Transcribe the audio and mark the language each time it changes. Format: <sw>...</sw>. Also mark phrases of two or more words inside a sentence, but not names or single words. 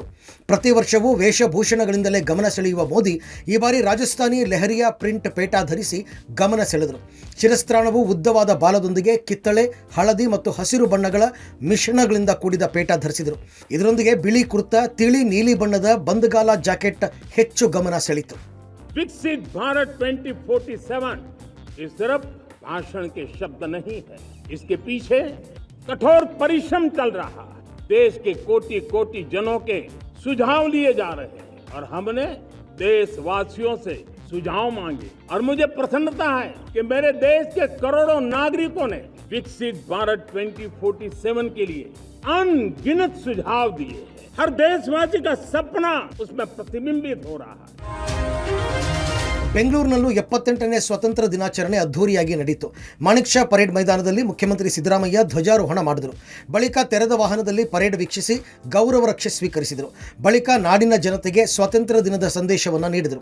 <kn>ಪ್ರತಿ ವರ್ಷವೂ ವೇಷಭೂಷಣಗಳಿಂದಲೇ ಗಮನ ಸೆಳೆಯುವ ಮೋದಿ ಈ ಬಾರಿ ರಾಜಸ್ಥಾನಿ ಲೆಹರಿಯಾ ಪ್ರಿಂಟ್ ಪೇಟಾ ಧರಿಸಿ ಗಮನ ಸೆಳೆದರು. ಶಿರಸ್ತ್ರಾಣವು ಉದ್ದವಾದ ಬಾಲದೊಂದಿಗೆ ಕಿತ್ತಳೆ, ಹಳದಿ ಮತ್ತು ಹಸಿರು ಬಣ್ಣಗಳ ಮಿಶ್ರಣಗಳಿಂದ ಕೂಡಿದ ಪೇಟ ಧರಿಸಿದರು. ಇದರೊಂದಿಗೆ ಬಿಳಿ ಕುರ್ತಾ, ತಿಳಿ ನೀಲಿ ಬಣ್ಣದ ಬಂದಗಾಲ ಜಾಕೆಟ್ ಹೆಚ್ಚು ಗಮನ ಸೆಳೆಯಿತು.</kn> <hi>विकसित भारत 2047 ये सिर्फ भाषण के शब्द नहीं है, इसके पीछे कठोर परिश्रम चल रहा है. देश के कोटि कोटि जनों के सुझाव लिए जा रहे हैं और हमने देशवासियों से सुझाव मांगे और मुझे प्रसन्नता है कि मेरे देश के करोड़ों नागरिकों ने विकसित भारत 2047 के लिए अनगिनत सुझाव दिए. हर देशवासी का सपना उसमें प्रतिबिंबित हो रहा है.</hi> <kn>ಬೆಂಗಳೂರಿನಲ್ಲೂ 78ನೇ ಸ್ವಾತಂತ್ರ್ಯ ದಿನಾಚರಣೆ ಅದ್ಧೂರಿಯಾಗಿ ನಡೆಯಿತು. ಮಾಣಿಕ್ ಷಾ ಪರೇಡ್ ಮೈದಾನದಲ್ಲಿ ಮುಖ್ಯಮಂತ್ರಿ ಸಿದ್ದರಾಮಯ್ಯ ಧ್ವಜಾರೋಹಣ ಮಾಡಿದರು. ಬಳಿಕ ತೆರೆದ ವಾಹನದಲ್ಲಿ ಪರೇಡ್ ವೀಕ್ಷಿಸಿ ಗೌರವ ರಕ್ಷೆ ಸ್ವೀಕರಿಸಿದರು. ಬಳಿಕ ನಾಡಿನ ಜನತೆಗೆ ಸ್ವಾತಂತ್ರ್ಯ ದಿನದ ಸಂದೇಶವನ್ನು ನೀಡಿದರು.</kn>